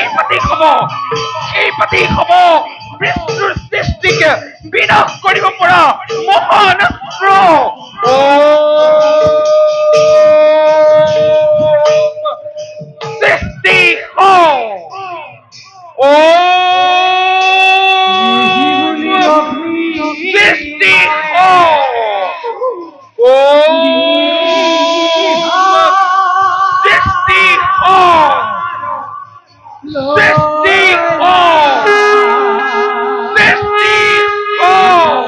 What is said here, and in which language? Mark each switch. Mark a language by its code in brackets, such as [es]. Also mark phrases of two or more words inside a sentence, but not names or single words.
[as] সেইপাতেই হব বিষ্ণুৰ সৃষ্টিক বিনাশ কৰিব পৰা মহান অস্ত্ৰ। সৃষ্টি হও। সৃষ্টি হও। সৃষ্টি হও। সৃষ্টি হও। সৃষ্টি হও।